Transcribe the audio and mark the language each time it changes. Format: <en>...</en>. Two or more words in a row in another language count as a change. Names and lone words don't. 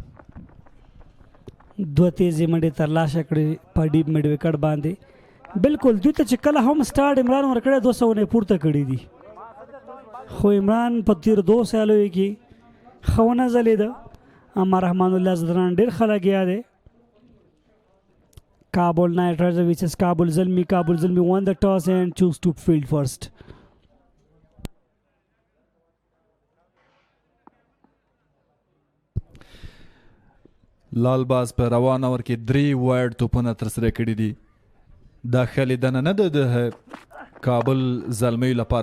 <ps>2 تیزې منډې ترلاسه کړې په</ps> <en>deep mid wicket</en> <ps>باندې. بالکل دوی ته چې کله هم سټارټ عمران ورکړی 200 نه پورته کړي دي، خو عمران په تیر 2 سالو کې ښه ونه ځلېده. اما رحمان الله زدران ډېر ښه لګیا دی.</ps> <en>Kabul Nayt versus Kabul Zalmi. Kabul Zalmi won the toss and chose to field first.</en> <ps>لال باز په روان اور کې 3 وایډ توپونه ترسره کړي دي. دا ښه لیدنه نه ده د کابل زلمی لپاره.</ps>